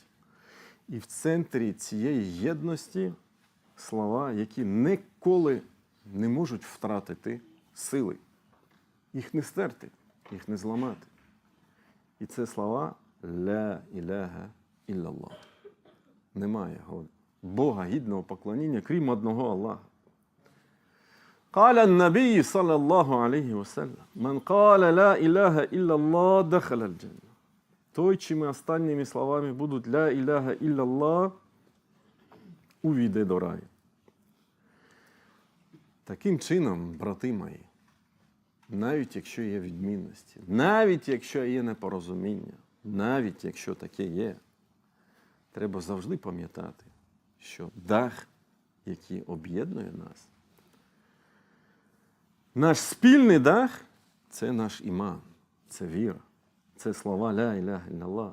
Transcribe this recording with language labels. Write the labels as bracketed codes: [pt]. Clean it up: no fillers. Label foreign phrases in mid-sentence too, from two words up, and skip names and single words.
[uk] І в центрі цієї єдності слова, які ніколи не можуть втратити сили. Їх не стерти, їх не зламати. І це слова [ar] «لا إله إلا الله». [uk] Немає Бога гідного поклоніння, крім одного Аллаха. [ar] قال النبي صلى الله عليه وسلم: من قال لا إله إلا الله دخل الجنة. [uk] Той, чими останніми словами будуть [ar] «لا إله إلا الله», [uk] увійде до раю. Таким чином, брати мої, навіть якщо є відмінності, навіть якщо є непорозуміння, навіть якщо таке є, треба завжди пам'ятати, що дах, який об'єднує нас, наш спільний дах – це наш іман, це віра, це слова [ar] «لا إله إلا الله».